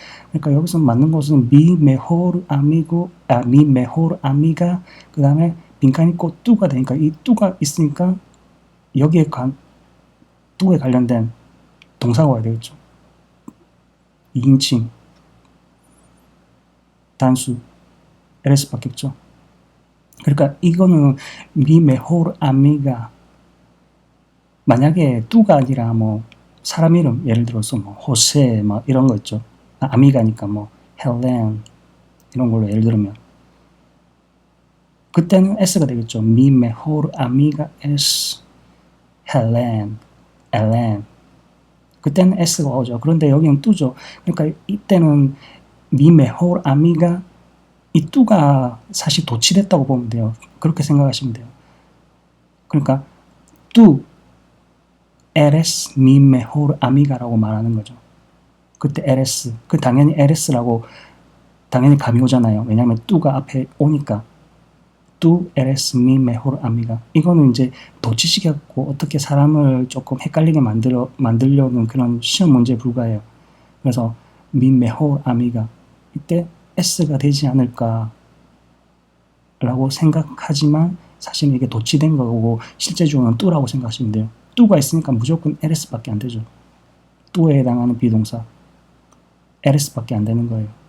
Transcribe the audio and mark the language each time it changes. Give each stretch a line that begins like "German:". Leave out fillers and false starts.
Korean: 그러니까 여기서 맞는 것은 mi mejor amigo, mi mejor amiga, 그 다음에 빈칸이 있고 뚜가 되니까 이 뚜가 있으니까 여기에 뚜에 관련된 동사가 와야 되겠죠. 2인칭, 단수, LS밖에 없죠.
Spanish: 그러니까 이거는 mi mejor amiga.
Korean: 만약에 뚜가 아니라 뭐 사람 이름, 예를 들어서 뭐 호세 뭐 이런 거 있죠. 아미가니까 뭐 헬렌 이런 걸로 예를 들면 그때는 S가 되겠죠.
Spanish: Mi mejor amiga es Helen, Ellen.
Korean: 그때는 S가 오죠. 그런데 여기는 뚜죠. 그러니까 이때는 mi mejor amiga, 이 뚜가 사실 도치됐다고 보면 돼요. 그렇게 생각하시면 돼요.
Spanish: 그러니까 tú eres mi mejor amiga 라고 말하는 거죠.
Korean: 그때 eres, 그 당연히 eres라고 당연히 감이 오잖아요. 왜냐하면 뚜가 앞에 오니까.
Spanish: tú eres mi mejor amiga.
Korean: 이거는 이제 도치식 갖고 어떻게 사람을 조금 헷갈리게 만들려는 그런 시험 문제에 불과해요.
Spanish: 그래서 mi mejor amiga.
Korean: 이때 S가 되지 않을까 라고 생각하지만 사실 이게 도치된 거고 실제적으로는 뚜라고 생각하시면 돼요. 뚜가 있으니까 무조건 LS밖에 안 되죠. 뚜에 해당하는 비동사 LS밖에 안 되는 거예요.